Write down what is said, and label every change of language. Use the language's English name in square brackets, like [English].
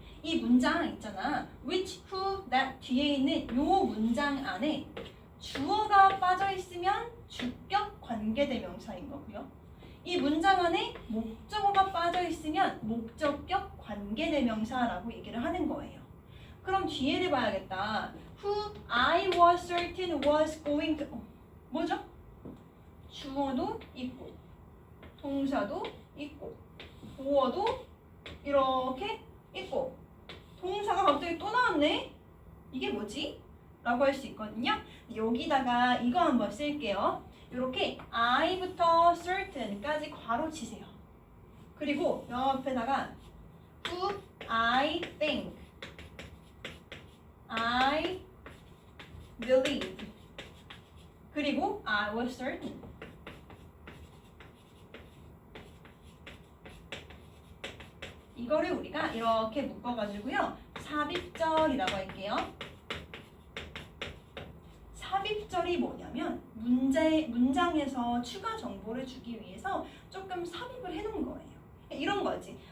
[Korean] 이 문장 있잖아. which, who, that 뒤에 있는 요 문장 안에 주어가 빠져 있으면 주격 관계대명사인 거고요. 이 문장 안에 목적어가 빠져 있으면 목적격 관계대명사라고 얘기를 하는 거예요. 그럼 뒤에를 봐야겠다. [English] Who I was certain was going to [Korean] 뭐죠? 주어도 있고 동사도 있고 보어도 이렇게 있고 동사가 갑자기 또 나왔네? 이게 뭐지? 라고 할 수 있거든요. 여기다가 이거 한번 쓸게요. 이렇게 I부터 certain까지 괄호 치세요. 그리고 옆에다가 [English] who I think, I believe, [Korean] 그리고 [English] I was certain. [Korean] 이거를 우리가 이렇게 묶어가지고요. 삽입절이라고 할게요. 삽입절이 뭐냐면 문장에서 추가 정보를 주기 위해서 조금 삽입을 해놓은 거예요. 이런 거지.